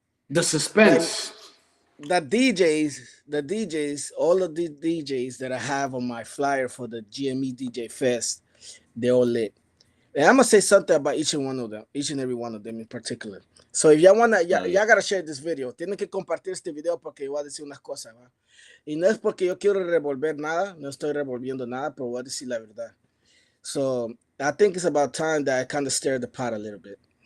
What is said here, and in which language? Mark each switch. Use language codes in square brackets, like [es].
[en] The like suspense. the DJs, all of the DJs that I have on my flyer for the GME DJ Fest, they all lit. And I'm gonna say something about each and one of them, each and every one of them in particular. So if y'all wanna, Hell yeah. y'all gotta share this video. [es] Tienen que compartir este video porque voy a decir unas cosas, ¿va? Y no es porque yo quiero revolver nada, no estoy revolviendo nada, pero voy a decir la verdad. [en] So I think it's about time that I kind of stir the pot a little bit.